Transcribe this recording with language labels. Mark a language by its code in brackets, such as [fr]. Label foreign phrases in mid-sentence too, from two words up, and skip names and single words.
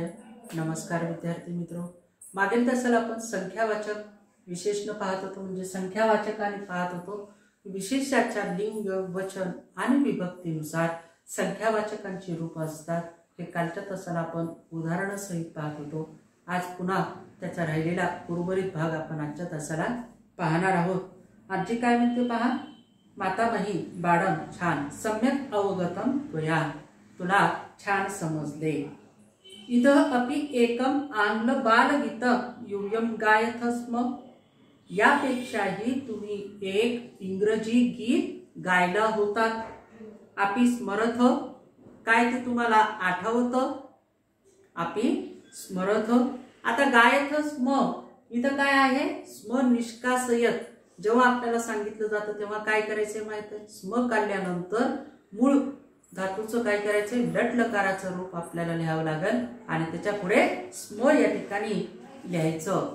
[mr] नमस्कार विद्यार्थी मित्रों, मागील तासाला आपण संख्यावाचक विशेषण पाहत होतो, म्हणजे संख्यावाचकाने पाहत होतो विशेषाच्या लिंग, वचन आणि विभक्तीनुसार संख्यावाचकांची रूप असतात। हे कालच्या तासाला आपण उदाहरणासहित पाहत होतो। आज पुन्हा त्याचा राहिलेला उर्वरित भाग आपण आजच्या तासाला पाहणार आहोत। आजची काय म्हणते पहा, मातामही बाळं छान [sa] सम्यक अवगतम त्वया, [mr] तुला छान समजले। [sa] इदं अपि एकम आंग्ल बालगीतं यूयं गायथ स्म, [mr] यापेक्षाही तुम्ही एक इंग्रजी गीत गायला होतात। [sa] अपि स्मरथ, [mr] काय ते तुम्हाला आठवतं? [sa] अपि स्मरथ। आता गायथ स्म, [mr] इथं काय आहे? [sa] स्म निष्कासयत। [mr] जेव्हा आपल्याला सांगितलं जातं तेव्हा काय करायचे माहिती आहे? स्म काढल्यानंतर मूळ धातूचं काय करायचं? लट लकाराचं रूप आपल्याला लिहावं लागेल आणि त्याच्या पुढे स्म या ठिकाणी लिहायचं।